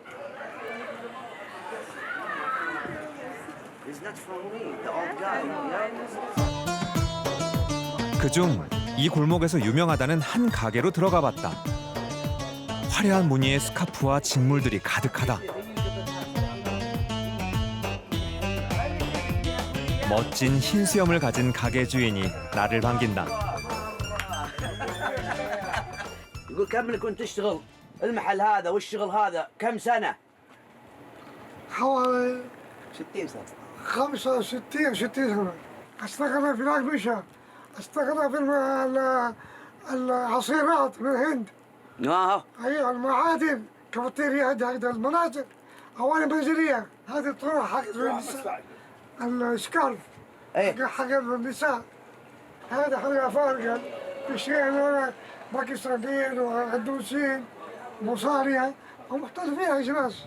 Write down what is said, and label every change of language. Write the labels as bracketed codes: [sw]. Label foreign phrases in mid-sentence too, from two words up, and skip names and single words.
[ko] 그중 이 골목에서 유명하다는 한 가게로 들어가 봤다. 화려한 무늬의 스카프와 직물들이 가득하다. 멋진 흰 수염을 가진 가게 주인이 나를 반긴다. [ar] يقول كم اللي كنت تشتغل المحل هذا والشغل هذا كم سنة؟ حوالي 60 سنة 65 60 سنة. اشتغلنا في الأقمشة، اشتغلنا في العصيرات من الهند، أيوة المعادن، كافيتيريا هذه المناطق، أواني منزلية، هذه الطرق حق النساء، السكارف حق النساء، هذا حق فارقة، في شيء باكستانيين وهندوسيين مصارية ومختلفين أجناس.